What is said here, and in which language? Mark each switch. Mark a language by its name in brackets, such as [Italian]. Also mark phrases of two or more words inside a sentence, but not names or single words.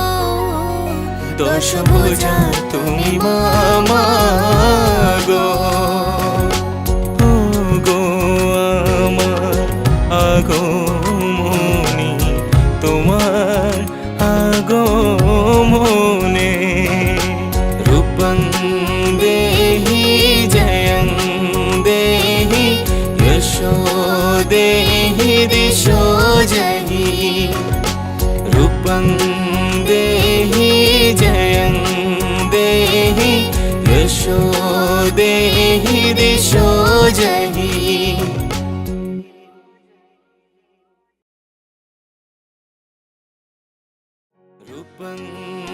[Bangla] দশভুজা তুমি মা মা গো ও গো আমার আগমনী তোমার আগমনে [Sanskrit] রূপং দেহি জয়ং দেহি यशो देहि दिशो जहि रूपं देहि जयं देहि यशो देहि दिशो जहि रूपं